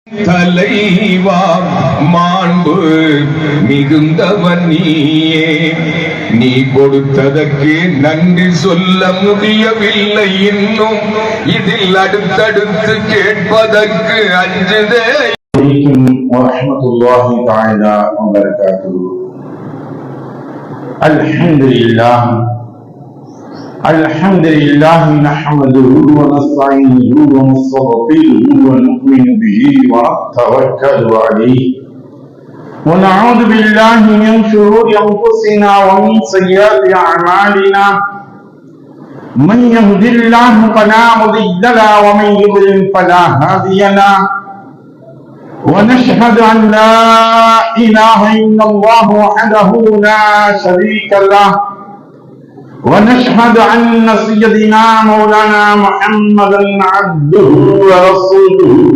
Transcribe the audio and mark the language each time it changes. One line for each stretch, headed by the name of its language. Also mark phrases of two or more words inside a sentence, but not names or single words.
Tamil: தலைவா மாண்பு மிகுந்தவன் நீயே, நீ கொடுத்ததற்கு நன்றி சொல்ல முடியவில்லை இன்னும், இதில் அடுத்தடுத்து கேட்பதற்கு அஞ்சுதே.
Arabic: ورحمة الله تعالى وبركاته. அல்ஹம்துலில்லாஹ் الحمد لله نحمده ونستعينه ونستغفره ونؤمن به ونتوكل عليه ونعوذ بالله من شرور انفسنا ومن سيئات اعمالنا من يهد الله فلا مضل له ومن يضلل فلا هادي له ونشهد ان لا اله الا الله وحده لا شريك له ونشهد أن سيدنا مولانا محمدا عبده ورسوله.